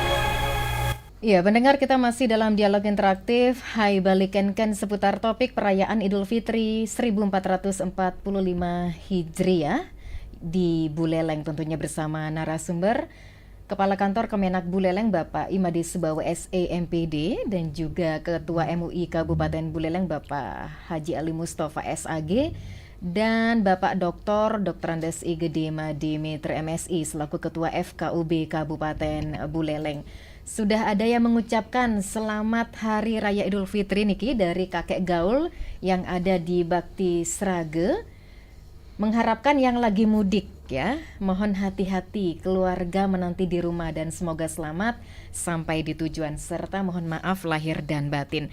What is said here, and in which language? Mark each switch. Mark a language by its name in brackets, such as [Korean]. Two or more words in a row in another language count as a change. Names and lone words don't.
[Indonesian] Ya, pendengar, kita masih dalam dialog interaktif Hai Balik Kenken seputar topik perayaan Idul Fitri 1445 Hijriah di Buleleng, tentunya bersama narasumber Kepala Kantor Kemenak Buleleng Bapak Imadi Subawa SEMPD dan juga Ketua MUI Kabupaten Buleleng Bapak Haji Ali Mustafa SAG dan Bapak Dr. Andes I Gede Madi Mitra MSI selaku Ketua FKUB Kabupaten Buleleng. sudah ada yang mengucapkan selamat Hari Raya Idul Fitri Niki dari kakek gaul yang ada di Bakti Srage. Mengharapkan yang lagi mudik ya, mohon hati-hati keluarga menanti di rumah dan semoga selamat sampai di tujuan serta mohon maaf lahir dan batin.